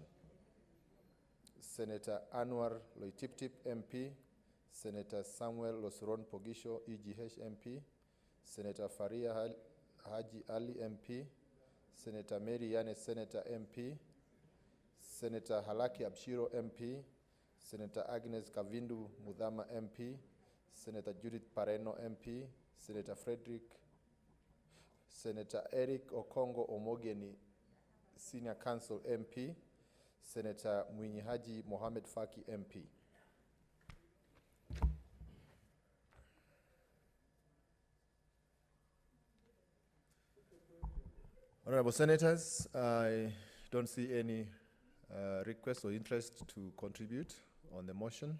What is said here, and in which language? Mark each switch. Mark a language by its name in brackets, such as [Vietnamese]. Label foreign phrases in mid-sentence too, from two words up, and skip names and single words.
[English] Senator Anwar Loitiptip MP, Senator Samuel Losuron Pogisho EGH MP, Senator Faria Haji Ali MP, Senator Mary Yane Senator MP, Senator Halaki Abshiro MP, Senator Agnes Kavindu Mudama MP, Senator Judith Pareno MP, Senator Senator Eric Okongo Omogeni, Senior Counsel MP, Senator Mwinyihaji Mohamed Faki MP. Honorable Senators, I don't see any request or interest to contribute on the motion.